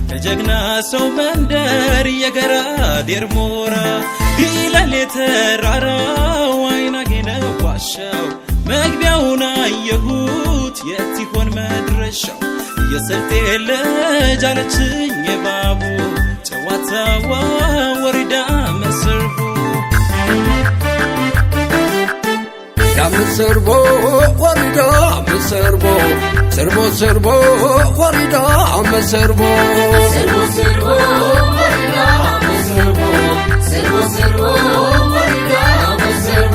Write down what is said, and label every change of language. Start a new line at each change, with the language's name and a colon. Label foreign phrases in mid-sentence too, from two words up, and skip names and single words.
Amharic: የጀግና ሰው መንደር የገራዴር ሞራ ይላል የተራራው አይናጌነ ዋሻው መግቢያውን አየሁት የት ይሆን መድረሻው የሰልጤ ልጅ አለችኝ የባቡ ጨዋታዋ ወሪዳ መስርቡ
Silt'e: ያምሰርቦ ወሪዳ መስርቦ ሰርቦ ሰርቦ ወሪዳ መስርቦ ሰርቦ ሰርቦ ወሪዳ መስርቦ ሰርቦ ሰርቦ ወሪዳ መስርቦ